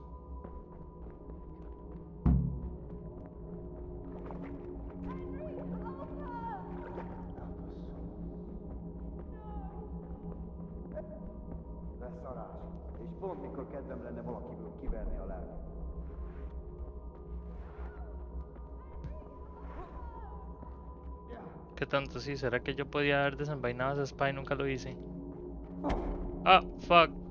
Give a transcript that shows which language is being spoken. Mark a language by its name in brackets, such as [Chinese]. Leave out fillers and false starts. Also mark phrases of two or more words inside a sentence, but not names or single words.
[Hungarian] Beszarás. És pont mikor kedvem lenne valakiből kiverni a lelket. [Spanish] qué tanto, sí, ¿será que yo podía haber desenvainado esa espada y nunca lo hice? [English] Ah, fuck.